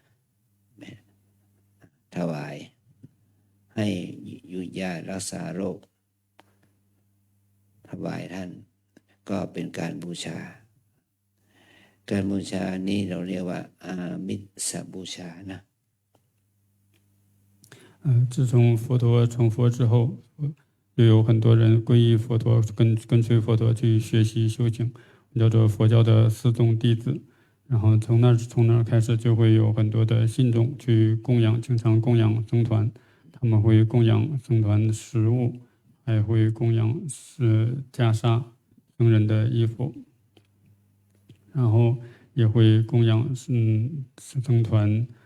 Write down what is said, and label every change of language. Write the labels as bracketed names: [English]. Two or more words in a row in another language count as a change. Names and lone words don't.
[Thai] ถวายให้ยุยารักษาโรคถวายท่านก็เป็นการบูชาการบูชานี้เราเรียกว่าอามิสบูชานะ [Chinese] 自从佛陀成佛之后，就有很多人皈依佛陀，跟随佛陀去学习修行，叫做佛教的四众弟子。然后从那儿开始，就会有很多的信众去经常供养僧团，他们会供养僧团食物，还会供养袈裟、僧人的衣服，然后也会供养僧团